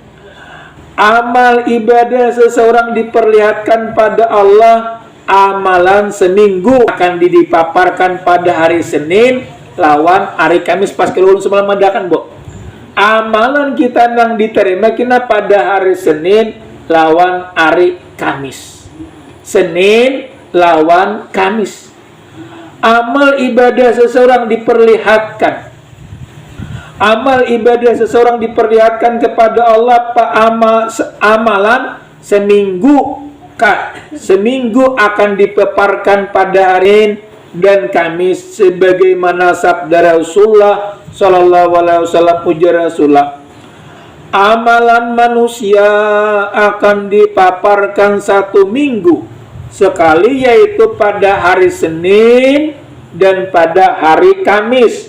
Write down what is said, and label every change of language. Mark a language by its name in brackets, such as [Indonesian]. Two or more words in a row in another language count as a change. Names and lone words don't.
[Banjar] Amal ibadah seseorang diperlihatkan pada Allah, amalan seminggu akan dipaparkan pada hari Senin lawan hari Kamis pas keluar semalam madakan, Bu. Amalan kita nang diterima kena pada hari Senin lawan hari Kamis. Senin lawan Kamis. Amal ibadah seseorang diperlihatkan. Amal ibadah seseorang diperlihatkan kepada Allah amalan seminggu. Seminggu akan dipaparkan pada hari dan Kamis sebagaimana sabda Rasulullah [Arabic] صلى الله عليه وسلم, [Banjar] ujar Rasulullah, amalan manusia akan dipaparkan satu minggu sekali, yaitu pada hari Senin dan pada hari Kamis.